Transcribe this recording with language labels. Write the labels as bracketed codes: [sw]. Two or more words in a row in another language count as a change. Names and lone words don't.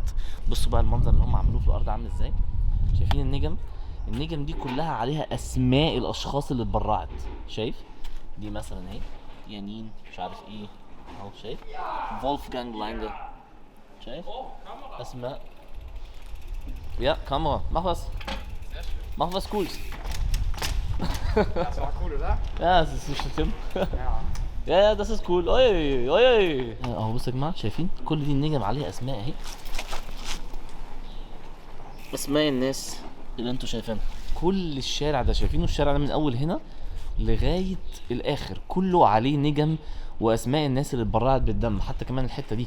[ar] بصوا بقى المنظر اللي هم عملوه في الارض عامل ازاي، شايفين النجم دي كلها عليها اسماء الاشخاص اللي اتبرعت. شايف دي مثلا اهي يانين مش عارف ايه اهو، شايف فولفجانج لانجر، شايف اسماء. [de] Ja, Kamera, mach was Cooles. Das war cool, oder? Ja, das ist nicht schlimm. Ja, das ist cool. Oi. [ar] اهو بصوا يا جماعه، شايفين كل دي النجم عليها اسماء اهي، اسماء الناس اللي انتوا شايفينها. كل الشارع ده شايفينه، الشارع ده من اول هنا لغايه الاخر كله عليه نجم واسماء الناس اللي اتبرعت بالدم، حتى كمان الحته دي.